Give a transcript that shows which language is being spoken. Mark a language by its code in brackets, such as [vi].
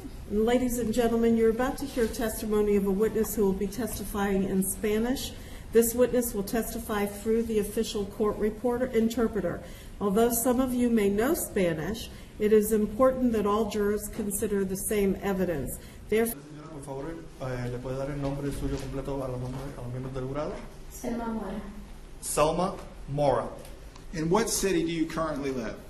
[en] Ladies and gentlemen, you're about to hear testimony of a witness who will be testifying in Spanish. This witness will testify through the official court reporter interpreter. Although some of you may know Spanish, it is important that all jurors consider the same evidence. Therefore, [es] Señora, por favor, ¿le puede dar el nombre suyo completo a los miembros del jurado? Selma Mora, Selma Mora. [en] In what city do you currently live?